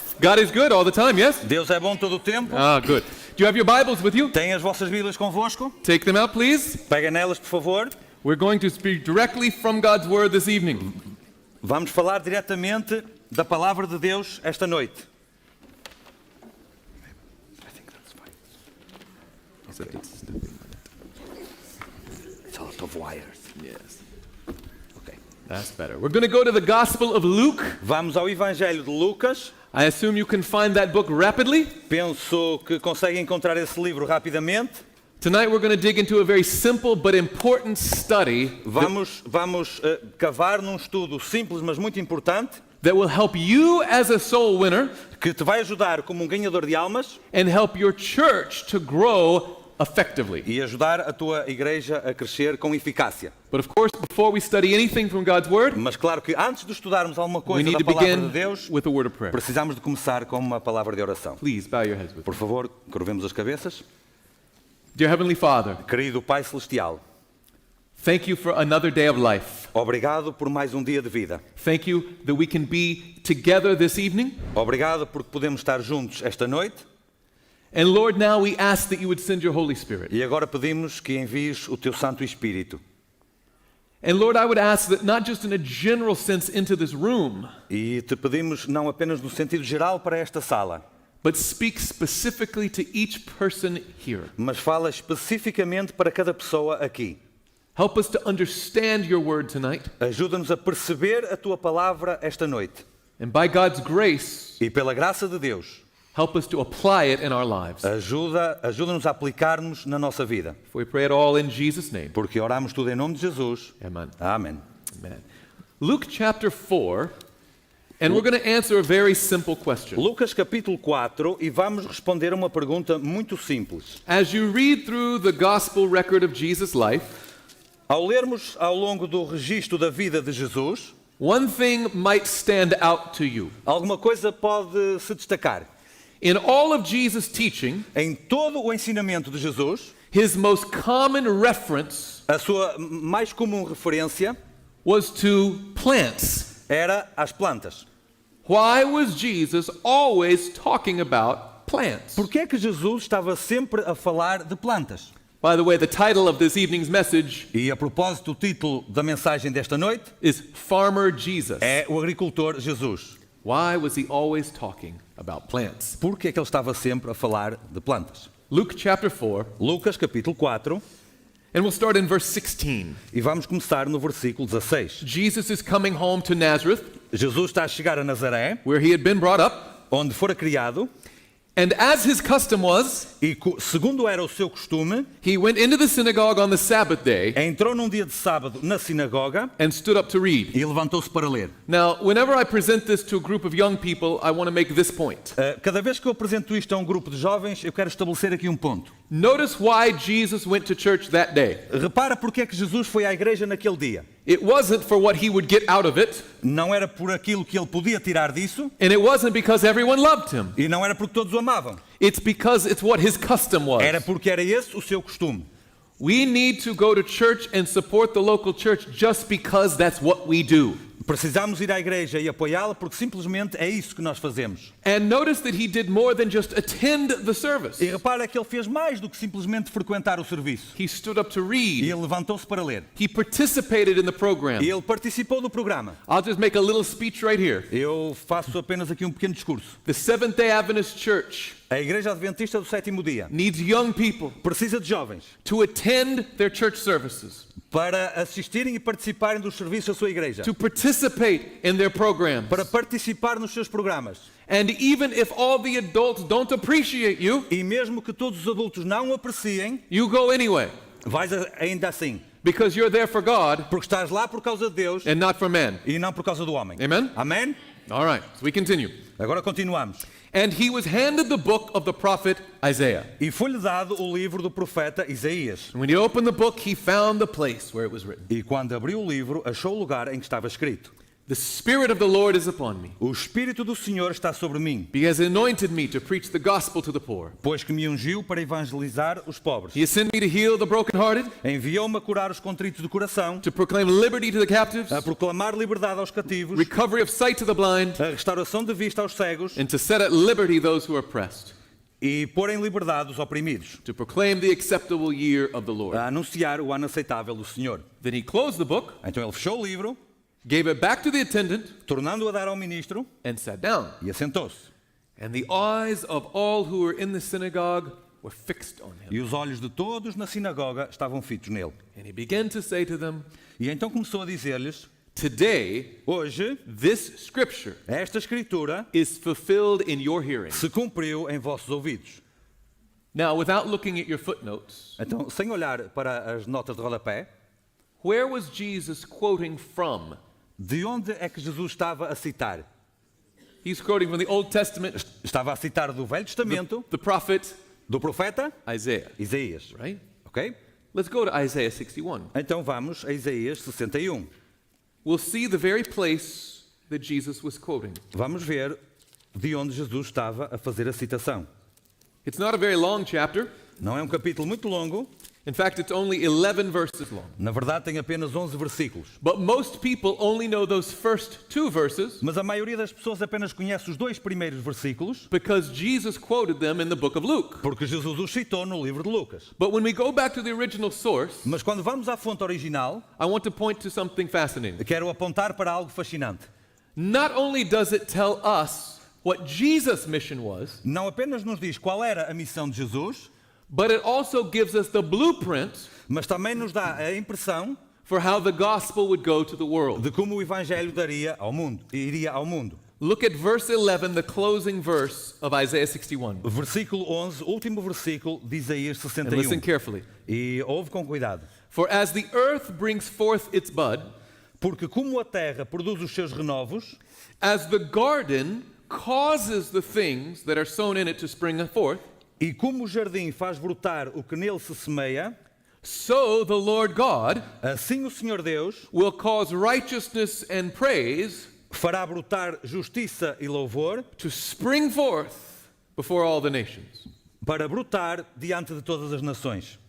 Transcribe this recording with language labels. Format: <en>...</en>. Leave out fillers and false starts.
<en>God is good all the time, yes?</en> <pt>Deus é bom todo o tempo.</pt> <en>Ah, good. Do you have your Bibles with you?</en> <pt>Têm as vossas Bíblias convosco?</pt> <en>Take them out, please.</en> <pt>Peguem nelas, por favor.</pt> <en>We're going to speak directly from God's Word this evening.</en> <pt>Vamos falar diretamente da palavra de Deus esta noite.</pt> <en>It's a lot of wires. Yes. Okay. That's better. We're going to go to the Gospel of Luke.</en> <pt>Vamos ao Evangelho de Lucas.</pt> <en>I assume you can find that book rapidly.</en> <pt>Penso que conseguem encontrar esse livro rapidamente.</pt> <en>Tonight we're going to dig into a very simple but important study</en> <pt>Vamos cavar num estudo simples, mas muito importante,</pt> <en>that will help you as a soul winner</en> <pt>que te vai ajudar como um ganhador de almas</pt> <en>and help your church to grow effectively.</en> <pt>e ajudar a tua igreja a crescer com eficácia.</pt> <en>But of course, before we study anything from God's Word,</en> <pt>Mas claro que antes de estudarmos alguma</pt> <en>we</en> <pt>coisa</pt> <en>need</en> <pt>da</pt> <en>to</en> <pt>palavra de</pt> <en>begin</en> <pt>Deus,</pt> <en>with a word of prayer.</en> <pt>precisamos de começar com uma palavra de oração.</pt> <en>Please bow your heads with me.</en> <pt>Por favor, curvemos as cabeças.</pt> <en>Dear Heavenly Father,</en> <pt>Querido Pai Celestial,</pt> <en>thank you for another day of life.</en> <pt>obrigado por mais um dia de vida.</pt> <en>Thank you that we can be together this evening.</en> <pt>Obrigado porque podemos estar juntos esta noite.</pt> <en>And Lord, now we ask that you would send your Holy Spirit.</en> <pt>E agora pedimos que envies o teu Santo Espírito.</pt> <en>And Lord, I would ask that not just in a general sense into this room,</en> <pt>E te pedimos não apenas no sentido geral para esta sala,</pt> <en>but speak specifically to each person here.</en> <pt>mas fala especificamente para cada pessoa aqui.</pt> <en>Help us to understand your word tonight.</en> <pt>Ajuda-nos a perceber a tua palavra esta noite.</pt> <en>And by God's grace,</en> <pt>E pela graça de Deus,</pt> <en>help us to apply it in our lives.</en> <pt>ajuda-nos a aplicarmos na nossa vida.</pt> <en>For we pray it all in Jesus' name.</en> <pt>Porque oramos tudo em nome de Jesus.</pt> <en>Amen.</en> <pt>Amém.</pt> <en>Amen. Luke chapter 4, and we're going to answer a very simple question.</en> <pt>Lucas capítulo 4, e vamos responder a uma pergunta muito simples.</pt> <en>As you read through the gospel record of Jesus' life,</en> <pt>Ao lermos ao longo do registro da vida de Jesus,</pt> <en>one thing might stand out to you.</en> <pt>alguma coisa pode se destacar.</pt> <en>In all of Jesus' teaching,</en> <pt>Em todo o ensinamento de Jesus,</pt> <en>his most common reference</en> <pt>a sua mais comum referência</pt> <en>was to plants.</en> <pt>era às plantas.</pt> <en>Why was Jesus always talking about plants?</en> <pt>Por que é que Jesus estava sempre a falar de plantas?</pt> <en>By the way, the title of this evening's message</en> <pt>E a propósito, o título da mensagem desta noite</pt> <en>is Farmer Jesus.</en> <pt>é O Agricultor Jesus.</pt> <en>Why was he always talking about plants?</en> <pt>Por que é que ele estava sempre a falar de plantas?</pt> <en>Luke chapter 4,</en> <pt>Lucas capítulo 4,</pt> <en>and we'll start in verse 16.</en> <pt>e vamos começar no versículo 16.</pt> <en>Jesus is coming home to Nazareth,</en> <pt>Jesus está a chegar a Nazaré,</pt> <en>where he had been brought up,</en> <pt>onde fora criado,</pt> <en>and as his custom was,</en> <pt>e segundo era o seu costume,</pt> <en>he went into the synagogue on the Sabbath day</en> <pt>entrou num dia de sábado na sinagoga</pt> <en>and stood up to read.</en> <pt>e levantou-se para ler.</pt> <en>Now, whenever I present this to a group of young people, I want to make this point.</en> <pt>Cada vez que eu apresento isto a um grupo de jovens, eu quero estabelecer aqui um ponto.</pt> <en>Notice why Jesus went to church that day.</en> <pt>Repara porque é que Jesus foi à igreja naquele dia.</pt> <en>It wasn't for what he would get out of it,</en> <pt>Não era por aquilo que ele podia tirar disso,</pt> <en>and it wasn't because everyone loved him.</en> <pt>e não era porque todos o amavam.</pt> <en>It's because it's what his custom was.</en> <pt>Era porque era esse o seu costume.</pt> <en>We need to go to church and support the local church just because that's what we do.</en> <pt>Precisamos ir à igreja e apoiá-la porque simplesmente é isso que nós fazemos.</pt> <en>And notice that he did more than just attend the service.</en> <pt>E repara que ele fez mais do que simplesmente frequentar o serviço.</pt> <en>He stood up to</en> <pt>E</pt> <en>read.</en> <pt>ele levantou-se para ler.</pt> <en>He participated in the program.</en> <pt>E ele participou do programa.</pt> <en>I'll just make a little speech right here.</en> <pt>Eu faço apenas aqui um pequeno discurso.</pt> <en>The Seventh-day Adventist Church</en> <pt>A Igreja Adventista do Sétimo Dia</pt> <en>needs young people</en> <pt>precisa de jovens</pt> <en>to attend their church services.</en> <pt>para assistirem e participarem dos serviços da sua igreja,</pt> <en>to participate in their programs.</en> <pt>para participar nos seus programas.</pt> <en>And even if all the adults don't appreciate you,</en> <pt>E mesmo que todos os adultos não o apreciem,</pt> <en>you go anyway</en> <pt>vais ainda assim,</pt> <en>because you're there for God</en> <pt>porque estás lá por causa de Deus</pt> <en>and not for man.</en> <pt>e não por causa do homem.</pt> <en>Amen?</en> <pt>Amém?</pt> <en>All right, so we continue.</en> <pt>Agora continuamos.</pt> <en>And he was handed the book of the prophet Isaiah.</en> <pt>E foi-lhe dado o livro do profeta Isaías.</pt> <en>And when he opened the book, he found the place where it was written.</en> <pt>E quando abriu o livro, achou o lugar em que estava escrito:</pt> <en>The Spirit of the Lord is upon me,</en> <pt>O Espírito do Senhor está sobre mim,</pt> <en>because he anointed me to preach the gospel to the poor.</en> <pt>pois que me ungiu para evangelizar os pobres.</pt> <en>He has sent me to heal the brokenhearted,</en> <pt>Enviou-me a curar os contritos de coração,</pt> <en>to proclaim liberty to the captives,</en> <pt>a proclamar liberdade aos cativos,</pt> <en>recovery of sight to the blind,</en> <pt>a restauração de vista aos cegos</pt> <en>and to set at liberty those who are oppressed,</en> <pt>e pôr em liberdade os oprimidos,</pt> <en>to proclaim the acceptable year of the Lord.</en> <pt>a anunciar o ano aceitável do Senhor.</pt> <en>Then he closed the book,</en> <pt>Então ele fechou o livro,</pt> <en>gave it back to the attendant,</en> <pt>tornando-o a dar ao ministro,</pt> <en>and sat down.</en> <pt>e assentou-se.</pt> <en>And the eyes of all who were in the synagogue were fixed on him.</en> <pt>E os olhos de todos na sinagoga estavam fitos nele.</pt> <en>And he began to say to them,</en> <pt>E então começou a dizer-lhes:</pt> <en>Today,</en> <pt>Hoje,</pt> <en>this scripture</en> <pt>esta escritura</pt> <en>is fulfilled in your hearing.</en> <pt>se cumpriu em vossos ouvidos.</pt> <en>Now, without looking at your footnotes,</en> <pt>Então, sem olhar para as notas de rodapé,</pt> <en>where was Jesus quoting from?</en> <pt>de onde é que Jesus estava a citar?</pt> <en>He's quoting from the Old Testament,</en> <pt>Estava a citar do Velho Testamento,</pt> <en>the prophet</en> <pt>do profeta</pt> <en>Isaiah,</en> <pt>Isaías.</pt> <en>right?</en> <pt>Ok?</pt> <en>Let's go to Isaiah 61.</en> <pt>Então vamos a Isaías 61.</pt> <en>We'll see the very place that Jesus was quoting.</en> <pt>Vamos ver de onde Jesus estava a fazer a citação.</pt> <en>It's not a very long chapter.</en> <pt>Não é um capítulo muito longo,</pt> <en>In fact, it's only 11 verses long.</en> <pt>na verdade tem apenas 11 versículos.</pt> <en>But most people only know those first two verses</en> <pt>Mas a maioria das pessoas apenas conhece os dois primeiros versículos,</pt> <en>because Jesus quoted them in the book of Luke.</en> <pt>porque Jesus os citou no livro de Lucas.</pt> <en>But when we go back to the original source,</en> <pt>Mas quando vamos à fonte original,</pt> <en>I want to point to something fascinating.</en> <pt>quero apontar para algo fascinante.</pt> <en>Not only does it tell us what Jesus' mission was,</en> <pt>Não apenas nos diz qual era a missão de Jesus,</pt> <en>but it also gives us the blueprint</en> <pt>mas também nos dá a impressão</pt> <en>for how the gospel would go to the world.</en> <pt>de como o Evangelho iria ao mundo.</pt> <en>Look at verse 11, the closing verse of Isaiah 61.</en> <pt>Versículo 11, último versículo de Isaías</pt> <en>And listen</en> <pt>61.</pt> <en>carefully.</en> <pt>E ouve com cuidado.</pt> <en>For as the earth brings forth its bud,</en> <pt>Porque como a terra produz os seus renovos,</pt> <en>as the garden causes the things that are sown in it to spring forth,</en> <pt>e como o jardim faz brotar o que nele se semeia,</pt> <en>so the Lord God</en> <pt>assim o Senhor Deus</pt> <en>will cause righteousness and praise</en> <pt>fará brotar justiça e louvor</pt> <en>to spring forth before all the nations.</en> <pt>para brotar diante de todas as nações.</pt>